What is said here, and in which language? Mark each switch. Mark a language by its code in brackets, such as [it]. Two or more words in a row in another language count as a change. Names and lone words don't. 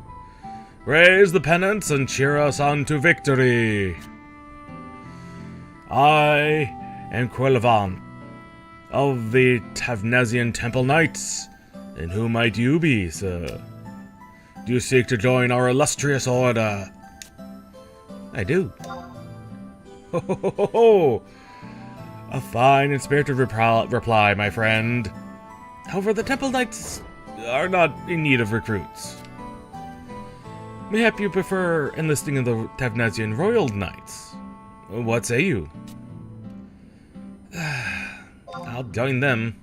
[en] Raise the pennants and cheer us on to victory. I am Quelvan of the Tavnazian Temple Knights. And who might you be, sir? Do you seek to join our illustrious order? I do. Ho ho ho ho ho! A fine and spirited reply, my friend. However, the Temple Knights are not in need of recruits. Mayhap you prefer enlisting in the Tavnazian Royal Knights. What say you? I'll join them.